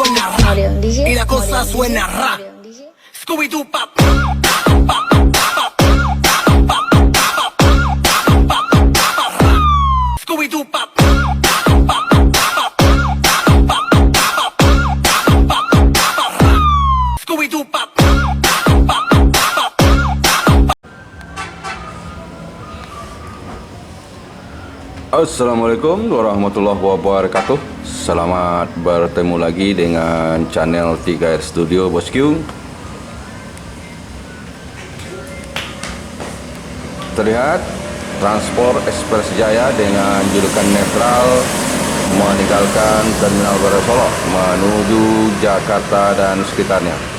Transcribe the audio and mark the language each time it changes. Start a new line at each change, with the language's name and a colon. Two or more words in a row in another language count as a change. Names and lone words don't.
Spanish: y la cosa suena ra. Scooby-Doo pop. Scooby-Doo pop. Scooby-Doo pop.
Arabic: السلام عليكم ورحمة الله وبركاته.
Indonesian: Selamat bertemu lagi dengan channel 3R Studio Bosku. Terlihat transport Express Jaya dengan julukan netral meninggalkan Terminal Baru Solok menuju Jakarta dan sekitarnya.